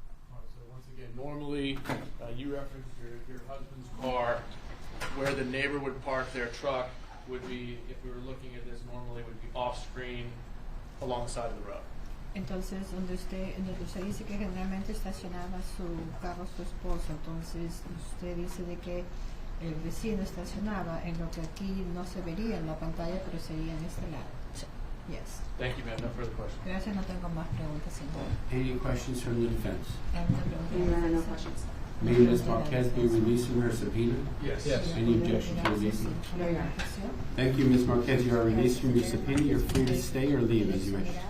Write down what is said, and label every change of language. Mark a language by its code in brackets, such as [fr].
[en] So once again, normally you referenced your husband's car. Where the neighbor would park their truck would be, if we were looking at this normally, would be off screen alongside of the road. [es] Entonces, donde usted dice que generalmente estacionaba su carro su esposo, entonces usted dice de que el vecino estacionaba en lo que aquí no se vería en la pantalla, pero sería en este lado. [en] Yes. Thank you, ma'am. No further questions. [es] Gracias, no tengo más preguntas, señor. [en] Any questions from the defense? No questions. May Ms. Marquez be released from her subpoena? Yes. Any objection to releasing? No, Thank you, Ms. Marquez. You are released from your subpoena. You're free to stay or leave as you wish.